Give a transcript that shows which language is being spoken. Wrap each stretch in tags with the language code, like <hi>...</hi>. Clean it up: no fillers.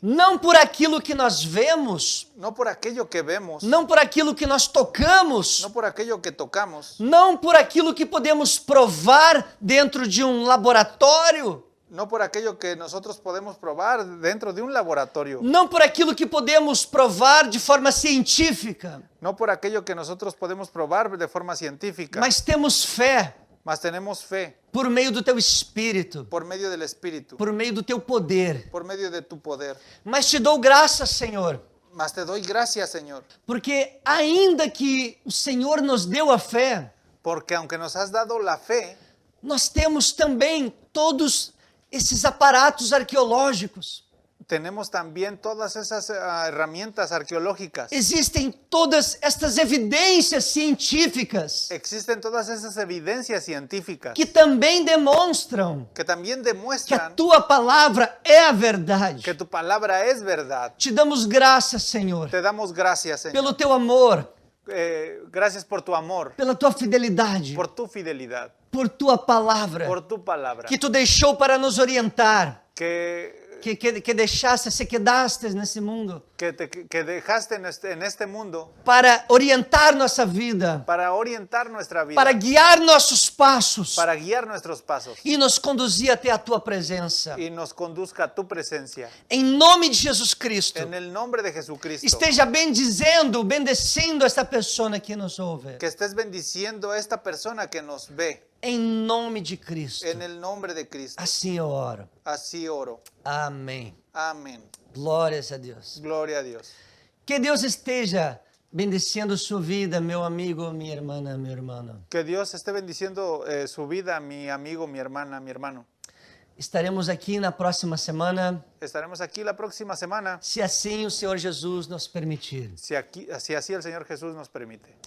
<pt>não por aquilo que nós vemos,</pt> <es>no por aquello que vemos,</es> <pt>não por aquilo que nós tocamos,</pt> <es>no por aquello que tocamos,</es> <pt>não por aquilo que podemos provar dentro de um laboratório,</pt> <es>no por aquello que nosotros podemos probar dentro de un laboratorio,</es> <pt>não por aquilo que podemos provar de forma científica,</pt> <es>no por aquello que nosotros podemos probar de forma científica,</es> <pt>mas temos fé</pt> <es>mas tenemos fe</es> <pt>por meio do Teu Espírito,</pt> <es>por medio del Espíritu,</es> <pt>por meio do Teu poder.</pt> <es>por medio de tu poder.</es> <pt>Mas te dou graças, Senhor,</pt> <es>Mas te doy gracias, Señor,</es> <pt>porque ainda que o Senhor nos deu a fé,</pt> <es>porque aunque nos has dado la fe,</es> <pt>nós temos também todos esses aparatos arqueológicos.</pt> <es>tenemos también todas esas herramientas arqueológicas.</es> <pt>Existem todas estas evidências científicas</pt> <es>Existen todas esas evidencias científicas</es> <pt>que também demonstram</pt> <es>que también</es> <pt>que a</pt> <es>demuestran</es> <pt>tua palavra é a verdade.</pt> <es>que tu palabra es verdad.</es> <pt>Te damos graças, Senhor,</pt> <es>Te damos gracias, Señor.</es> <pt>pelo teu amor,</pt> <es>Gracias por tu amor,</es> <pt>pela tua fidelidade,</pt> <es>por tu fidelidad,</es> <pt>por tua palavra,</pt> <es>por tu palabra,</es> <pt>que tu deixou para nos orientar,</pt> <es>que</es> <pt>que deixaste,</pt> <es>se quedaste</es> <pt>nesse mundo,</pt> <es>que dejaste en este mundo</es> <pt>para orientar nossa vida,</pt> <es>para orientar nuestra vida,</es> <pt>para guiar nossos passos</pt> <es>para guiar nuestros pasos</es> <pt>e nos conduzir até a tua presença.</pt> <es>y nos conduzca a tu presencia.</es> <pt>Em nome de Jesus Cristo,</pt> <es>En el nombre de Jesucristo,</es> <pt>esteja bendecendo esta pessoa que nos ouve.</pt> <es>que estés bendiciendo a esta persona que nos ve.</es> <pt>Em nome de Cristo.</pt> <es>En el nombre de Cristo.</es> <pt>Assim eu oro.</pt> <es>Así oro.</es> <pt>Amém.</pt> <es>Amén.</es> <pt>Glórias a Deus.</pt> <es>Gloria a Dios.</es> <pt>Que Deus esteja bendecendo sua vida, meu amigo, minha irmã, meu irmão.</pt> <es>Que Dios esté bendiciendo su vida, mi amigo, mi hermana, mi hermano.</es> <pt>Estaremos aqui na próxima semana,</pt> <es>Estaremos aquí la próxima semana,</es> <pt>se assim o Senhor Jesus nos permitir.</pt> <es>si así el Señor Jesús nos permite.</es>